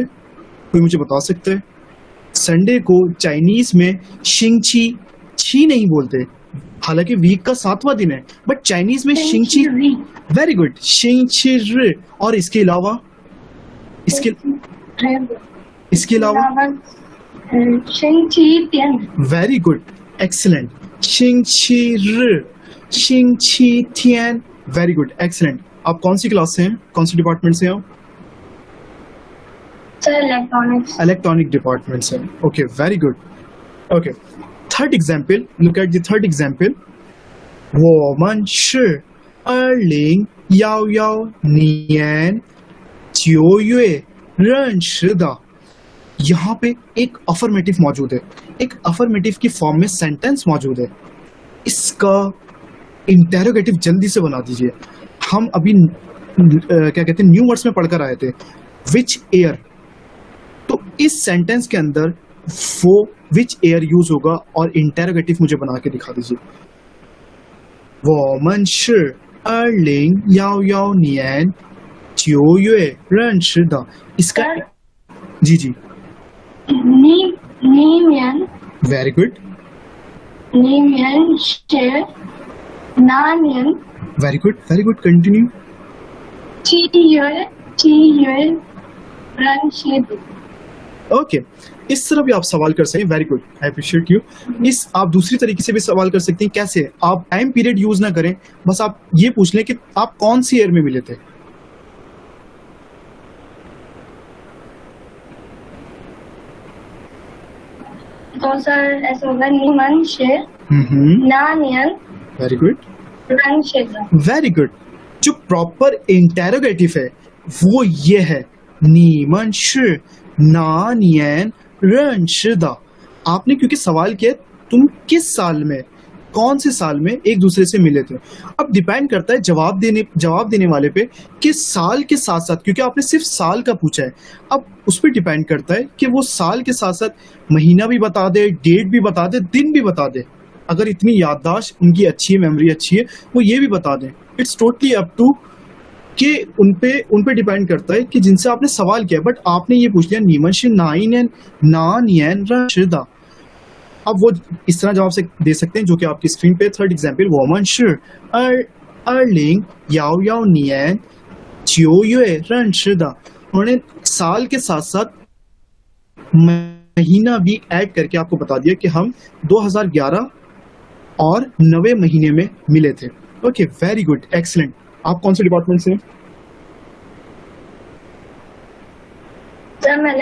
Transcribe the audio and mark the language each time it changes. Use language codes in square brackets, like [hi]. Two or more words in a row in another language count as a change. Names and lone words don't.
[hi] कोई मुझे बता सकता है? संडे को चाइनीज में [zh] 星期七 [hi] नहीं बोलते, हालांकि वीक का 7वां दिन है, बट चाइनीज में शिंगची। [en] very good [zh] 星期日. [hi] और इसके अलावा इसके अलावा [zh] 星期天 [en] very good excellent. [zh] 星期日 星期天 [en] very good excellent. [hi] आप कौन सी क्लास से हैं? कौन सी डिपार्टमेंट से हैं आप? इलेक्ट्रॉनिक्स इलेक्ट्रॉनिक डिपार्टमेंट से। [en] okay very good. okay third example, look at the third example. [zh] 我们是2011年9月认识的। [hi] यहाँ पे एक अफर्मेटिव मौजूद है, एक अफर्मेटिव की फॉर्म में सेंटेंस मौजूद है। इसका इंटेरोगेटिव जल्दी से बना दीजिए। हम अभी क्या कहते हैं [en] new words [hi] में पढ़कर आए थे, विच एयर। तो इस सेंटेंस के अंदर वो विच एयर यूज होगा और इंटेरोगेटिव मुझे बना के दिखा दीजिए। [zh] 我们是2011年9月认识的। [hi] इसका जी जी [zh] 你们 [en] very good [zh] 你们是哪年 [en] very good continue [zh] 7 月认识的 [hi] ओके इस तरह भी आप सवाल कर सकते हैं। [en] very good I appreciate you. [hi] इस आप दूसरी तरीके से भी सवाल कर सकते हैं। कैसे? आप [en] time period [hi] यूज ना करें, बस आप ये पूछ लें कि आप कौन सी ईयर में मिले थे। तो सर ऐसा होगा [zh] 你们是哪年 [en] very good [zh] 认识的 [en] very good. [hi] जो प्रॉपर इंटेरोगेटिव है वो ये है [zh] 你们是哪年认识的। [hi] आपने क्योंकि सवाल किया तुम किस साल में, कौन से साल में एक दूसरे से मिले थे। अब डिपेंड करता है जवाब देने वाले पे कि साल के साथ साथ, क्योंकि आपने सिर्फ साल का पूछा है, अब उस पर डिपेंड करता है कि वो साल के साथ साथ महीना भी बता दे, डेट भी बता दे, दिन भी बता दे। अगर इतनी याददाश्त उनकी अच्छी है, मेमोरी अच्छी है, वो ये भी बता दें। [en] it's totally up to [hi] कि उन पे डिपेंड करता है कि जिनसे आपने सवाल किया। बट आपने ये पूछ लिया [zh] 你们是哪一年认识的। [hi] अब वो इस तरह जवाब से दे सकते हैं जो कि आपकी स्क्रीन पे [en] third example [zh] 我们是2011年9月认识的। [hi] उन्होंने साल के साथ साथ महीना भी ऐड करके आपको बता दिया कि हम 2011 और 9वें महीने में मिले थे। [en] okay very good excellent. [hi] आप कौन से डिपार्टमेंट से हैं? सर मैं